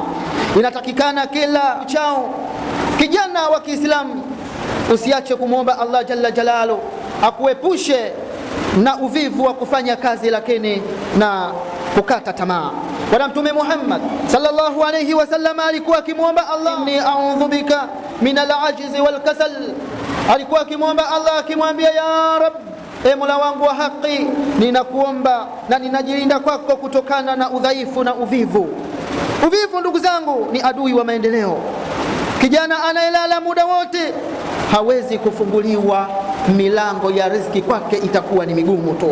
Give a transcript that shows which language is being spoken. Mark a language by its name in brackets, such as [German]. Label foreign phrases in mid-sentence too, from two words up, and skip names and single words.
[Swahili] Inatakikana kila uchao kijana wa Kiislamu usiache kumwomba Allah [Arabic] جل جلاله [Swahili] akuepushe na uvivu wa kufanya kazi, lakini na kukata tamaa. Bwana Mtume Muhammad [Arabic] صلى الله عليه وسلم [Swahili] alikuwa akimwomba Allah, [Arabic] إني أعوذ بك من العجز والكسل. [Swahili] Alikuwa akimwomba Allah akimwambia, [Arabic] يا رب, [Swahili] e Mola wangu wa haki, ninakuomba na ninajilinda kwako kutokana na udhaifu na uvivu. Uvivu, ndugu zangu, ni adui wa maendeleo. Kijana anayelala muda wote hawezi kufunguliwa milango ya riziki, kwake itakuwa ni migumu tu.